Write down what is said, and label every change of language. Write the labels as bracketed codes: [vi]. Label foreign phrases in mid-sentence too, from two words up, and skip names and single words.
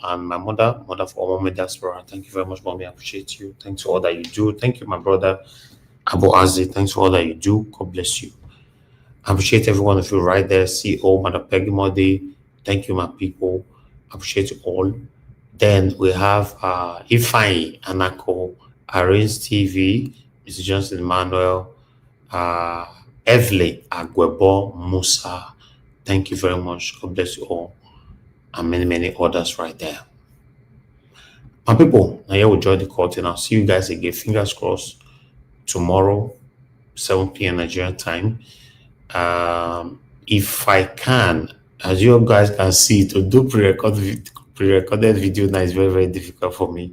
[en] And my mother for Mommy Diaspora. Thank you very much, Mommy. I appreciate you. Thanks for all that you do. Thank you, my brother Abu Azi. Thanks for all that you do. God bless you. I appreciate every one of you right there. CEO, Mother Peggy Modi. Thank you, my people. Appreciate you all. Then we have Ifeanyi Anako, Arins TV, Mr. Johnson Emmanuel, Evelyn Agwebo Musa. Thank you very much. God bless you all. And many, many others right there. My people, now here we join the court, and I'll see you guys again. Fingers crossed. Tomorrow, 7 p.m. Nigerian time. If I can, as you guys can see, to do pre-recorded video now is very, very difficult for me.